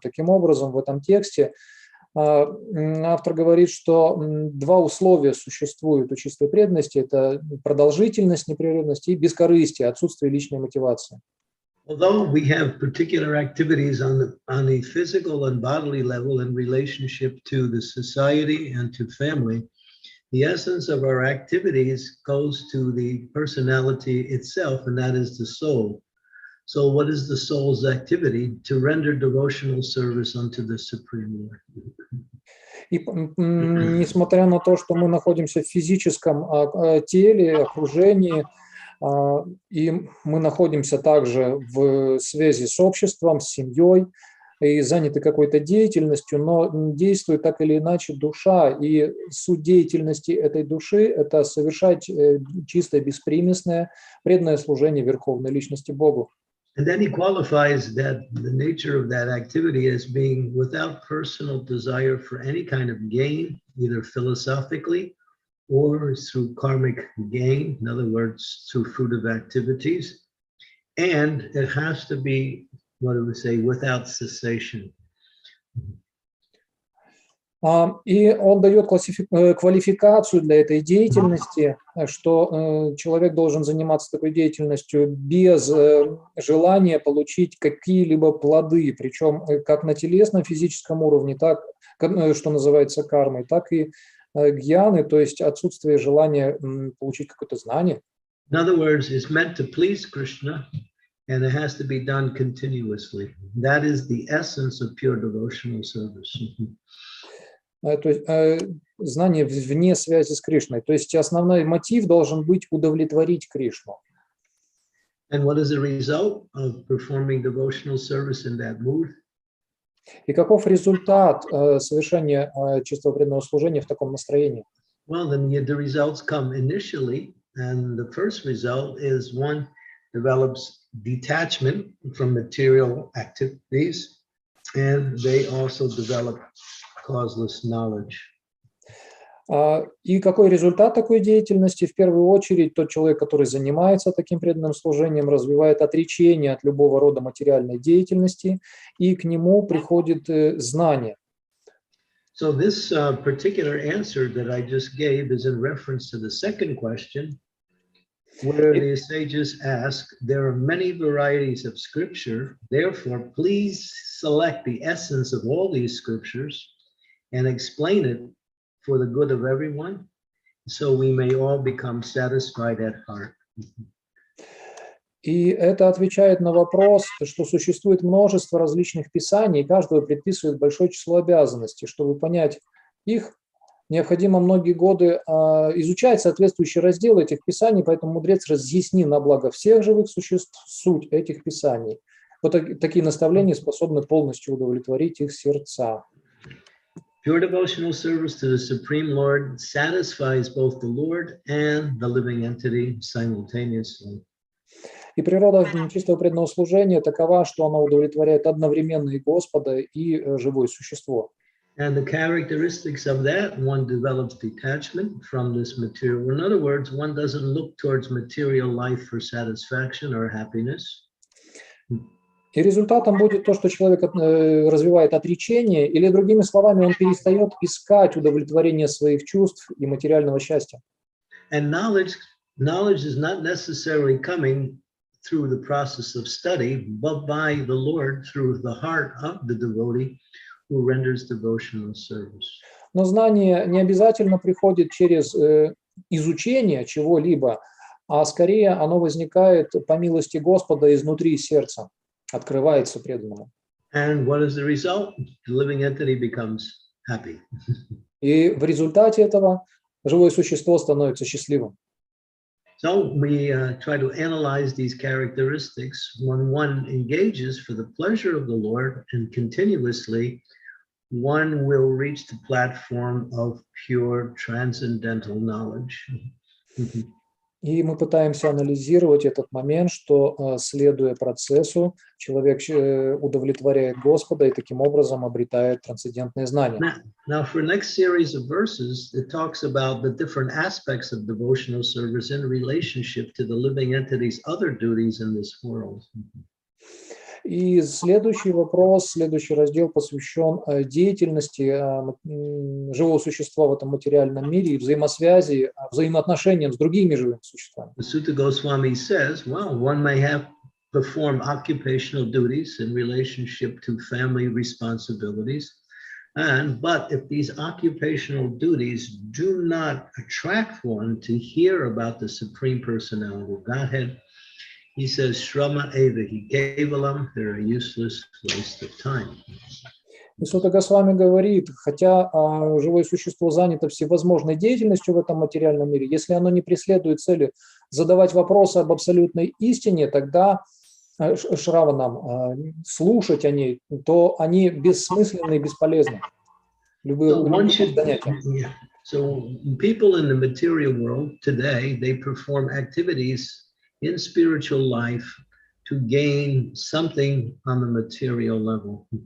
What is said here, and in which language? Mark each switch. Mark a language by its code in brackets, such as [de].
[ru] Таким образом, в этом тексте автор говорит, что 2 условия существуют у чистой преданности. Это продолжительность, непрерывность и бескорыстие, отсутствие личной мотивации. [en] Although we have particular activities on the physical and bodily level in relationship to the society and to family, the essence of our activities goes to the personality itself, and that is the soul. So what is the soul's activity? To render devotional service unto the Supreme Lord. [ru] И несмотря на то, что мы находимся в физическом теле, окружении, и мы находимся также в связи с обществом, с семьей и заняты какой-то деятельностью, но действует так или иначе душа, и суть деятельности этой души – это совершать чистое, беспримесное, преданное служение Верховной Личности Богу. [en] And then he qualifies that the nature of that activity as being without personal desire for any kind of gain, either philosophically or through karmic gain, in other words, through fruitive activities. And it has to be, what do we say, without cessation. [ru] И он дает квалификацию для этой деятельности, что человек должен заниматься такой деятельностью без желания получить какие-либо плоды, причем как на телесном физическом уровне, так, что называется кармой, так и гьяны, то есть отсутствие желания получить какое-то знание. [en] In other words, it's meant to please Krishna, and it has to be done continuously. That is the essence of pure devotional service. [ru] То есть знание вне связи с Кришной. То есть основной мотив должен быть удовлетворить Кришну. [en] And what is the result of performing devotional service in that mood? [ru] И каков результат совершения чистого преданного служения в таком настроении? [en] Well, then the results come initially, and the first result is one develops detachment from material activities, and they also develop causeless knowledge. [ru] И какой результат такой деятельности? В первую очередь, тот человек, который занимается таким преданным служением, развивает отречение от любого рода материальной деятельности, и к нему приходит знание. [en] So this particular answer that I just gave is in reference to the second question, where the sages ask, there are many varieties of scripture, therefore please select the essence of all these scriptures and explain it for the good of everyone, so we may all become satisfied at heart. [ru] И это отвечает на вопрос, что существует множество различных писаний, и каждого предписывает большое число обязанностей. Чтобы понять их, необходимо многие годы изучать соответствующие разделы этих писаний, поэтому мудрец разъяснил на благо всех живых существ суть этих писаний. Вот такие наставления способны полностью удовлетворить их сердца. [en] Pure devotional service to the Supreme Lord satisfies both the Lord and the living entity simultaneously. [ru] И природа чистого преданного служения такова, что она удовлетворяет одновременно и Господа, и живое существо. [en] And the characteristics of that, one develops detachment from this material. In other words, one doesn't look towards material life for satisfaction or happiness. [ru] И результатом будет то, что человек развивает отречение, или, другими словами, он перестает искать удовлетворение своих чувств и материального счастья. [en] And knowledge is not necessarily coming through the process of study, but by the Lord through the heart of the devotee who renders devotional service. [ru] Но знание не обязательно приходит через изучение чего-либо, а скорее оно возникает по милости Господа изнутри сердца. Открывается преданному. [en] And what is the result? The living entity becomes happy. [ru] И в результате этого живое существо становится счастливым. [en] So we try to analyze these characteristics. When one engages for the pleasure of the Lord and continuously, one will reach the platform of pure transcendental knowledge. [ru] И мы пытаемся анализировать этот момент, что, следуя процессу, человек удовлетворяет Господа и таким образом обретает трансцендентные знания. [en] Now, for next series of verses, it talks about the different aspects of devotional service in relationship to the living entity's other duties in this world. [ru] И следующий вопрос, следующий раздел посвящен деятельности живого существа в этом материальном мире и взаимосвязи, взаимоотношениям с другими живыми существами. [en] Института Goswami says, well, one may have perform occupational duties in relationship to family responsibilities, but if these occupational duties do not attract one to hear about the Supreme Personality of Godhead, he says, [sa] Shrama Evahi Kevalam, [en] they're a useless waste of time. [ru] Института Госвами говорит, хотя живое существо занято всевозможной деятельностью в этом материальном мире, если оно не преследует цели задавать вопросы об абсолютной истине, тогда Шраванам слушать о ней, то они бессмысленны и бесполезны. Любые занятия. [en] So people in the material world today, they perform activities in spiritual life to gain something on the material level.